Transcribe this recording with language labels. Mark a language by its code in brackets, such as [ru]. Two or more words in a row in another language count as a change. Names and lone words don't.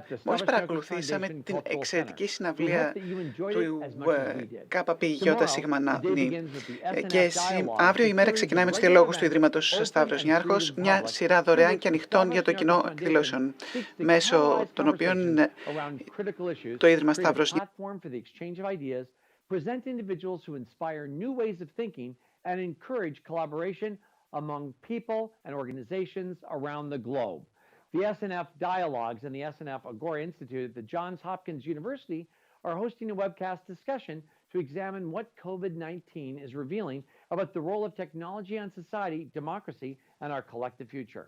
[el] Μόλις παρακολουθήσαμε την εξαιρετική συναυλία του ΚΠΙ και αύριο η μέρα ξεκινάει με τους διαλόγους του Ιδρύματος Σταύρος Νιάρχος, μια σειρά δωρεάν και ανοιχτών για το κοινό εκδηλώσεων, μέσω των οποίων το Ίδρυμα Σταύρος [en] among people and organizations around the globe. The SNF Dialogues and the SNF Agora Institute at the Johns Hopkins University are hosting a webcast discussion to examine what COVID-19 is revealing about the role of technology on society, democracy, and our collective future.